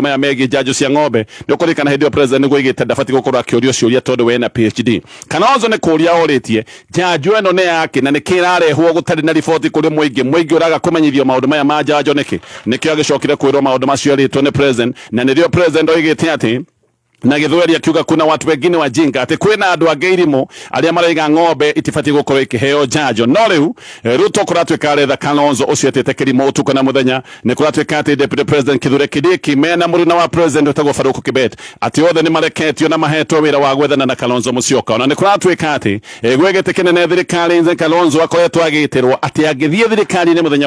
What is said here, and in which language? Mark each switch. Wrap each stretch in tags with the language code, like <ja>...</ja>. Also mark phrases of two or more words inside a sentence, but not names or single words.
<ki>maya megie njanjo cia ng'ombe ndukurikana hindi yo President ni guigite ndafati gukora kĩũria ciũria tondu we na PhD Kalonzo nĩ kũria orĩtie njanjo ĩno nĩ yake na nĩ kĩrarehwo gũtarĩ na riboti kũrĩ mũingĩ ũraga kũmenyithio maũndũ maya ma njanjo nĩkĩo agĩcokire kwĩrwo maũndũ macio arĩtwo nĩ President na nĩrĩo President oigĩte atĩ na githweri akiuga</ki> <sw>kuna watu wengine wajinga</sw> <ki>ati kwina andu angĩ irimũ arĩa maraiga ng'ombe itibatiĩ gũkorwo ikĩheo njanjo no rĩu Ruto kũratuĩka aretha Kalonzo ũcio atĩte kĩrimũ ũtukũ na mũthenya nĩ kũratuĩka atĩ Deputy President Kithure Kindiki mena mũruna wa President ũtagwo Farouk Kibet atĩ othe nĩ mareketio na mahetwo wĩra wa gwethana na Kalonzo Musyoka ona nĩ kũratuĩka atĩ gwĩ gĩtĩ kĩnene thirikari-inĩ Kalonzo akoretwo agĩtĩrwo atĩ angĩthiĩ thirikari-inĩ mũthenya</ki>